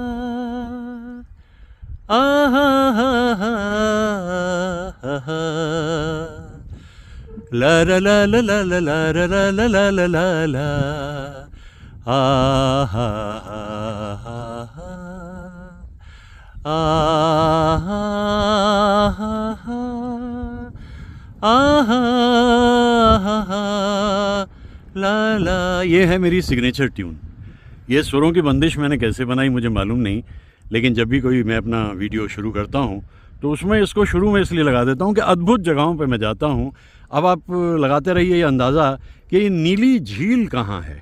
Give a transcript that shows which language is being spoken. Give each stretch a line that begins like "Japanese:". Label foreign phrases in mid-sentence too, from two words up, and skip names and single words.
Hindi: आहा हा हा हा ला ला ला ला ला ला ला ला ला ला ला ला ला आहा हा हा आहा आहा ला ला। ये है मेरी
English: signature tune.
Hindi: ये सुरों की बंदिश मैंने कैसे बनाई मुझे मालूम नहीं, लेकिन जब भी कोई मैं अपना वीडियो शुरू करता हूँ तो उसमें इसको शुरू में इसलिए लगा देता हूँ कि अद्भुत जगहों पे मैं जाता हूँ। अब आप लगाते रहिए ये अंदाज़ा कि ये नीली झील कहाँ है।